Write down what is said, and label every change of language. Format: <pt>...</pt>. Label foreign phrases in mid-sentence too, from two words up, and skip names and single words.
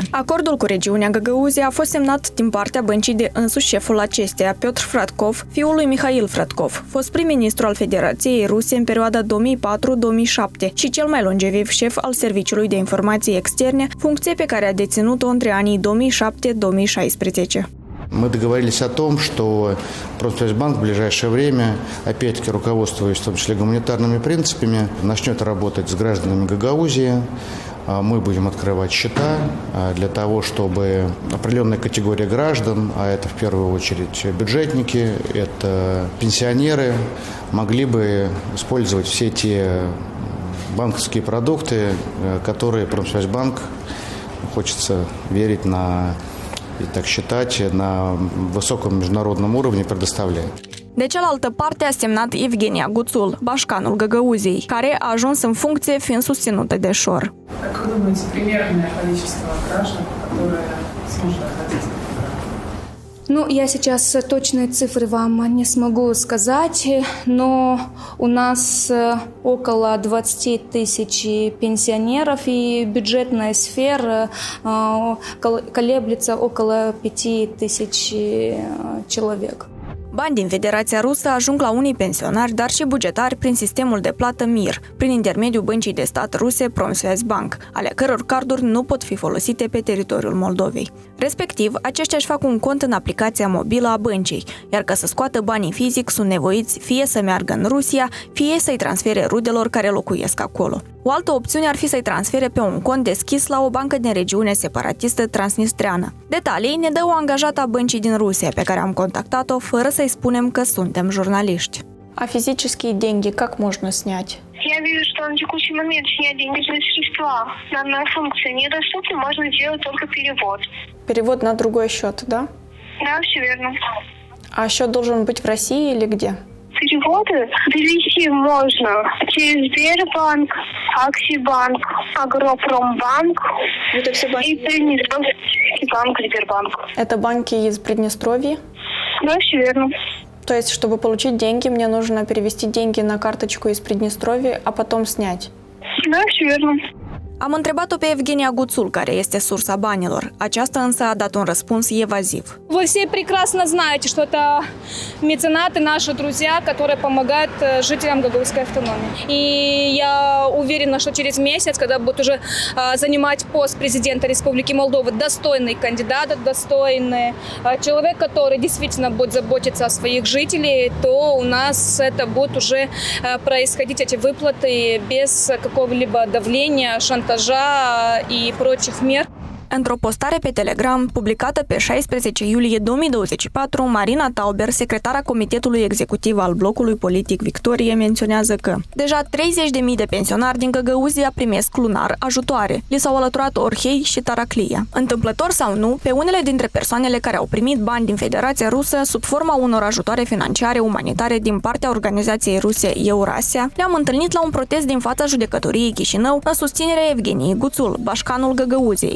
<ro>Acordul cu regiunea Găgăuzia a fost semnat din partea băncii de însuși șeful acesteia, Piotr Fratkov, fiul lui Mihail Fratkov, fost prim-ministru al Federației Ruse în perioada 2004-2007 și cel mai longeviv șef al Serviciului de Informații Externe, funcție pe care a deținut-o între anii 2007-2016.</ro> <ru>Мы договорились о том, что Промсвязьбанк в ближайшее время, опять-таки руководствуясь в том числе гуманитарными принципами, начнет работать с гражданами Гагаузии. Мы будем открывать счета для того, чтобы определенная категория граждан, а это в первую очередь бюджетники, это пенсионеры, могли бы использовать все те банковские продукты, которые Промсвязьбанк, хочется верить и так считать, на высоком международном уровне предоставляет.</ru> <ro>De cealaltă parte a semnat Evgenia Guțul, bașcanul Găgăuziei, care a ajuns în funcție fiind susținută de Shor.</ro> <ru>Как вы думаете, примерное количество граждан, которые сможет охватить? Ну, я сейчас точные цифры вам не смогу сказать, но у нас около 20 тысяч пенсионеров, и бюджетная сфера колеблется около 5 тысяч человек.</ru> <ro>Bani din Federația Rusă ajung la unii pensionari, dar și bugetari prin sistemul de plată MIR, prin intermediul băncii de stat ruse Pромсвязьбанк, ale căror carduri nu pot fi folosite pe teritoriul Moldovei. Respectiv, aceștia își fac un cont în aplicația mobilă a băncii, iar ca să scoată banii fizic sunt nevoiți fie să meargă în Rusia, fie să-i transfere rudelor care locuiesc acolo. O altă opțiune ar fi să-i transfere pe un cont deschis la o bancă din regiune separatistă transnistreană. Detalii ne dă o angajată a băncii din Rusia pe care am contactat-o fără să-i spunem că suntem jurnaliști.</ro> <ru>А физические деньги как можно снять? Я вижу, что на текущий момент снять денежные средства данная функция недоступна, можно сделать только перевод. Перевод на другой счет, да? Да, все верно. А счет должен быть в России или где? Переводы перевести можно через Сбербанк, Аксибанк, Агропромбанк Это все банки? и Приднестровский банк Сбербанк. Это банки из Приднестровья? Да, все верно. То есть, чтобы получить деньги, мне нужно перевести деньги на карточку из Приднестровья, а потом снять? Да, все верно.</ru> <ro>Am întrebat-o pe Evgenia Guțul, care este sursa banilor. Aceasta însă a dat un răspuns evaziv.</ro> <ru>Вы все прекрасно знаете, что это меценаты, наши друзья, которые помогают жителям Гагаузской автономии. И я уверена, что через месяц, когда будет уже занимать пост президента Республики Молдова достойный кандидат, достойный человек, который действительно будет заботиться о своих жителях, то у нас это будет уже происходить, эти выплаты, без какого-либо давления, шантажа и прочих мер.</ru> <ro>Într-o postare pe Telegram, publicată pe 16 iulie 2024, Marina Tauber, secretara Comitetului Executiv al Blocului Politic Victorie, menționează că deja 30.000 de pensionari din Găgăuzia primesc lunar ajutoare. Li s-au alăturat Orhei și Taraclia. Întâmplător sau nu, pe unele dintre persoanele care au primit bani din Federația Rusă sub forma unor ajutoare financiare umanitare din partea organizației ruse Eurasia, le-am întâlnit la un protest din fața judecătoriei Chișinău în susținerea Evgeniei Guțul, bașcanul Găgăuziei.</ro>